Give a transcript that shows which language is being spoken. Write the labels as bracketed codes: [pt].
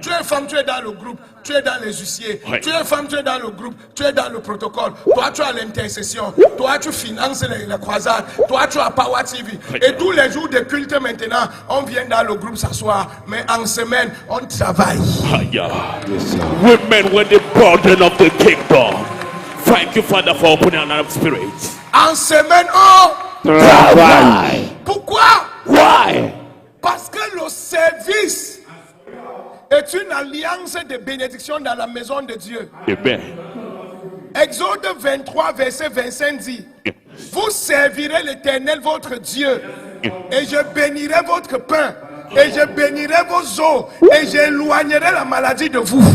[fr] Tu es femme, tu es dans le groupe, tu es dans les huissiers. Oui. Tu es femme, tu es dans le groupe, tu es dans le protocole. Toi, tu as l'intercession. Toi, tu finances les croisades. Toi, tu as Power TV. Oui. Et tous les jours de culte maintenant, on vient dans le groupe s'asseoir. Mais en semaine, on travaille. Aya. [en] Women with the burden of the kingdom. Thank you, Father, for opening our spirits. [fr] En semaine, on Travail. Pourquoi? [en] Why? [fr] Parce que le service est une alliance de bénédiction dans la maison de Dieu. Amen. Exode 23, verset 25 dit: Vous servirez l'Éternel votre Dieu, et je bénirai votre pain, et je bénirai vos eaux, et j'éloignerai la maladie de vous.